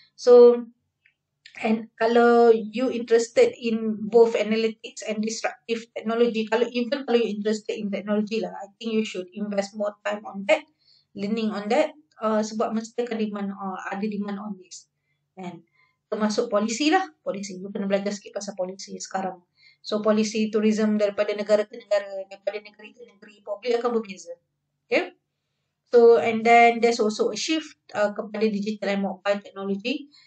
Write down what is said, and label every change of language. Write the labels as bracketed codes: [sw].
[en] So, and [ms] kalau [en] you interested in both analytics and disruptive technology, [ms] kalau [en] you interested in technology [ms] lah, [en] I think you should invest more time on that, learning on that, [ms] sebab mesti akan ada [en] demand on this, [ms] kan? Termasuk polisi lah, polisi. [en] You [ms] kena belajar sikit pasal polisi sekarang. [en] So, [ms] polisi tourism daripada negara ke negara, daripada negeri ke negeri, [en] probably [ms] akan berbeza. [en] Okay? So, and then there's also a shift [ms] kepada [en] digital and mobile technology.